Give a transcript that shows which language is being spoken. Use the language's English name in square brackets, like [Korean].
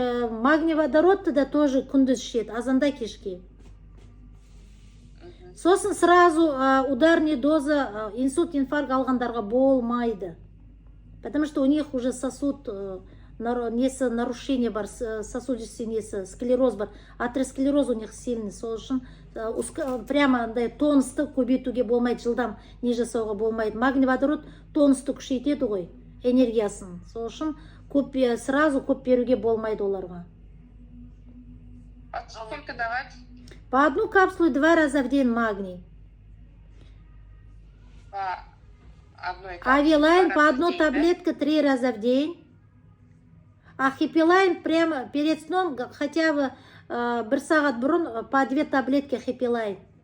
[Kazakh] Магний, водородты да тоже күндіз ішеді, азанда кешке. Сосын сразу ударный доза инсульт, инфаркт алғандарға болмайды. [Russian] Потому что у них уже сосуд, [Kazakh] несі нарушение бар, [Russian] сосудистый несі, склероз бар. Атеросклероз у них сильный, [Kazakh] сол үшін прямо тонусты көбейтуге болмайды, жылдам не жасауға болмайды. Магний, водород тонусты күшейтеді ғой, энергиясын. Сол үшін сразу көп беруге болмайды оларға. [Russian] А сколько давать? По 1 капсулу 2 раза в день магний. По одной капсуле. Авилайн по 1 Раз в день, таблетка 3 раза в день. А хэппилайн прямо перед сном хотя бы 1 [Kazakh] сағат бұрын [Russian] по 2 таблетки хэппилайн.